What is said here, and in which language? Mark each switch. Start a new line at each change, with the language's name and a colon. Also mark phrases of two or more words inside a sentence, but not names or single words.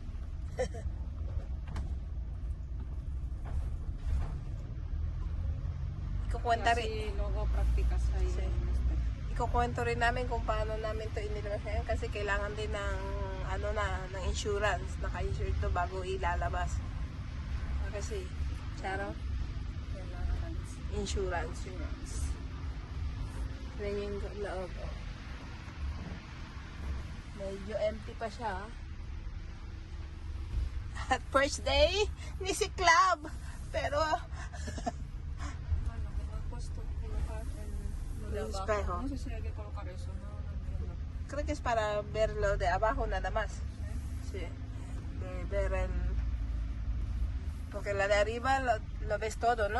Filipino: Ikukwenta rin.
Spanish: Kasi luego practicas ahí. Sí. en este.
Filipino: Ikukwento rin namin kung paano namin to inilabas ngayon kasi kailangan din ng ng insurance. Naka-insure to bago ilalabas. Kasi, Charo, Kailangan insurance. insurance. Yan yung loob. Oh. Medyo empty pa siya. At
English: first day
Filipino: ni si Club. Pero,
Spanish: Bueno, me ha puesto colocar lo de El abajo. espejo. No sé si hay que colocar eso, no entiendo. creo que es para verlo de abajo nada más. Sí. De ver el... Porque la de arriba lo ves todo, ¿no?